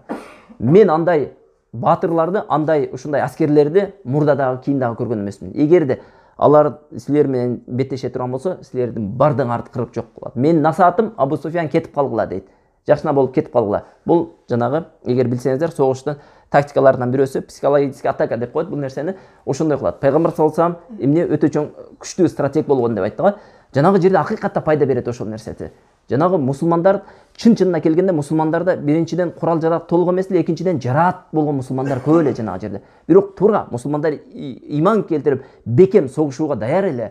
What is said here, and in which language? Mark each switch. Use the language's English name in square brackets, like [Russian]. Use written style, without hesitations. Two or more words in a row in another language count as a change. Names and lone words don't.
[Kyrgyz] Мен андай батырларды, андай ушундай аскерлерди мурда дагы кийин дагы көргөн эмесмин. Эгерде алар силер менен беттеше турган болсо, силердин бардыгы арты кырып жок болот. Менин насаатым Абу Суфян кетип калгыла дейт. Жакшына болуп кетип калгыла. Бул жанагы, эгер билсеңиздер, согуштун тактикаларынан бирөөсү [Russian] психологический атака [Kyrgyz] деп коет. Бул нерсени ошондой кылат. Пайгамбар [Arabic] صلى الله عليه وسلم [Kyrgyz] эмне өтө чоң күчтүү стратег болгон деп айтты го. Жанагы жерде акыйкатта пайда берет ошол нерсети. Жанагы мусулмандар чын-чынына келгенде мусулмандарда биринчиден курал жарак толук эмес эле, экинчиден жараат болгон мусулмандар көп эле жанагы жерде. Бирок туура мусулмандар иман келтирип бекем согушууга даяр эле.